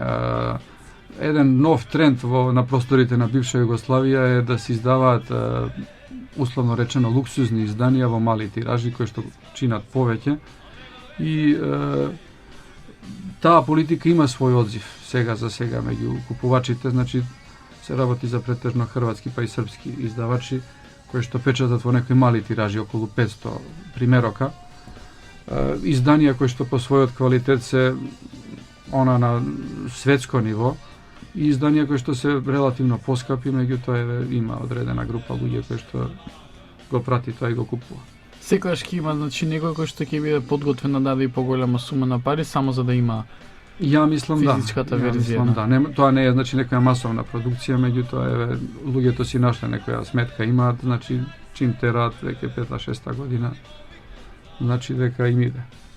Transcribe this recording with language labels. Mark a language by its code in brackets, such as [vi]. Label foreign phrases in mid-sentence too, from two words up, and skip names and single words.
[mk] Еден нов тренд на просторите на бивша Југославија е да се издаваат условно речено луксузни изданија во мали тиражи кои што чинат повеќе и таа политика има свој одзив сега меѓу купувачите, значи се работи за претежно хрватски па и српски издавачи кои што печатат во некои мали тиражи околу 500 примерока. Изданија кои што по својот квалитет се она на светско ниво и изданија кои што се релативно поскапи, меѓутоа има одредена група луѓе кои што го прати тоа и го купува. Секогаш ќе има, значи, некој кој што ќе биде подготвен да даде и поголема сума на пари само за да има Ја мислам физичката верзија. Мислам, да. Тоа не е значи некоја масовна продукција, меѓутоа луѓето си нашле некоја сметка имаат, значи чим терат веќе 5-6 година, значи дека им иде.